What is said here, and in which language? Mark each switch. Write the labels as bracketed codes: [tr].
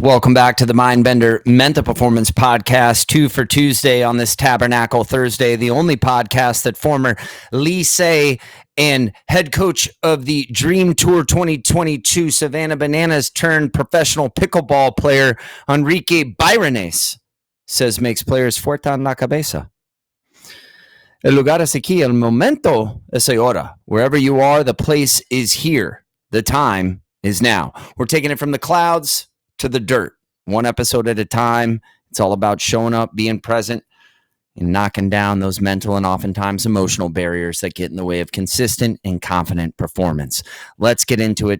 [en] Welcome back to the MINDBENDER Mental Performance Podcast, 2 for Tuesday on this Tabernacle Thursday, the only podcast that former Lycée and head coach of the Dream Tour 2022 Savannah Bananas turned professional pickleball player Enrique Byrones says makes players [es] fuerte en la cabeza. El lugar es aquí, el momento es ahora. [en] Wherever you are, the place is here. The time is now. We're taking it from the clouds to the dirt, one episode at a time. It's all about showing up, being present, and knocking down those mental and oftentimes emotional barriers that get in the way of consistent and confident performance. Let's get into it.